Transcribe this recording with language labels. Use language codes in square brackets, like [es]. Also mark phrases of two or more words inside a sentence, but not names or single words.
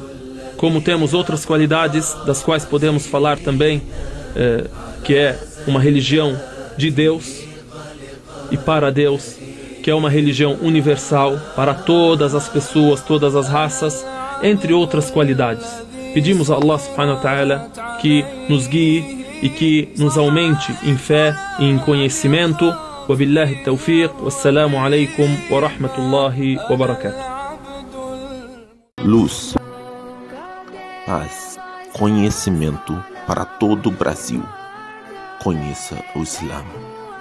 [pt] Como temos outras qualidades das quais podemos falar também, que é uma religião de Deus e para Deus, que é uma religião universal para todas as pessoas, todas as raças, entre outras qualidades. Pedimos a [ar] الله سبحانه وتعالى [pt] que nos guie e que nos aumente em fé e em conhecimento. [ar] وبالله التوفيق والسلام عليكم ورحمة الله وبركاته. [pt] Luz, paz, conhecimento para todo o Brasil. Conheça o Islã.